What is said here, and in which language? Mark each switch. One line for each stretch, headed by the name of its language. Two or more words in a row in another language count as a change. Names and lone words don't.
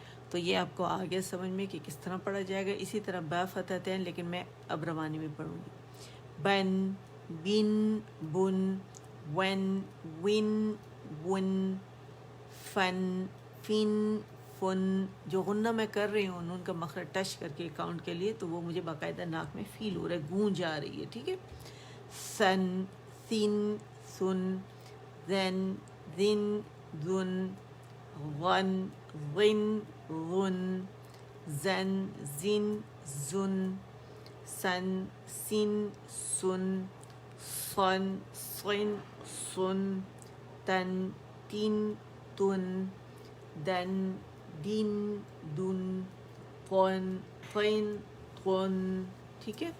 Urdu: تو یہ آپ کو آگے سمجھ میں کہ کس طرح پڑھا جائے گا۔ اسی طرح با فتحتین، لیکن میں اب روانی میں پڑھوں گی، بن، بن، بن، ون، ون، ون، فن، فن، فن، جو غنہ میں کر رہی ہوں نون کا مخرج ٹچ کر کے کاؤنٹ کے لیے، تو وہ مجھے باقاعدہ ناک میں فیل ہو رہا ہے، گونج آ رہی ہے، ٹھیک ہے؟ سن، سن، سن، زن، زن، زن، غن، غن، غن، زن، زن، زن، سن، سن، سن، صن، صن، صن، تن، تن، تن، دن، دن، دن، قن، قن، قن، ٹھیک ہے؟